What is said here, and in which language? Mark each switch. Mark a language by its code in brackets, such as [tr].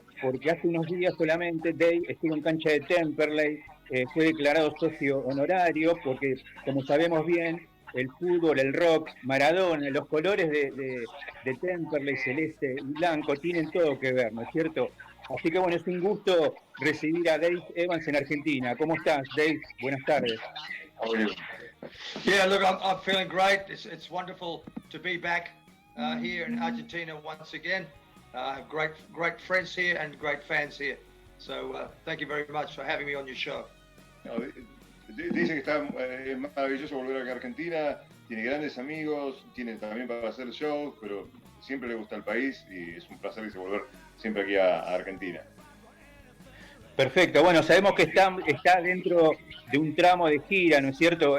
[es] Porque hace unos días solamente Dave estuvo en cancha de Temperley, fue declarado socio honorario, porque como sabemos bien, el fútbol, el rock, Maradona, los colores de Temperley, celeste y blanco, tienen todo que ver, ¿no es cierto? Así que bueno, es un gusto recibir a Dave Evans en Argentina. ¿Cómo estás, Dave? Buenas tardes. [en] Yeah, look, I'm feeling great. It's wonderful to be back here in Argentina once again. I have great friends here and great fans here. So thank you very much for having me on your show. [es] No, dice que está maravilloso volver acá a Argentina, tiene grandes amigos, tiene también para hacer shows, pero siempre le gusta el país y es un placer que se volver siempre aquí a Argentina. Perfecto, bueno, sabemos que está dentro de un tramo de gira, ¿no es cierto?